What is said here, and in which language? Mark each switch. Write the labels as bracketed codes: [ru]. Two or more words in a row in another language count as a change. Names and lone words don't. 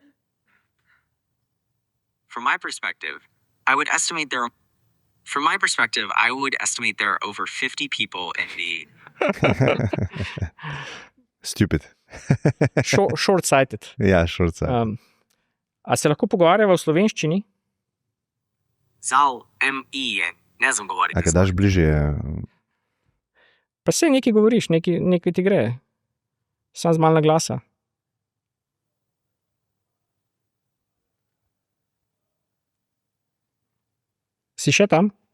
[en] From my perspective, I would estimate there are over 50 people in the. Stupid. Short-sighted. Ja, short-sighted. [sl] A se lahko pogovarjava v slovenščini? Zal mi ne znam govoriti. A ga daš bližje? Pa saj nekaj govoriš, nekaj ti gre. Sam z malo glasa. Si še tam?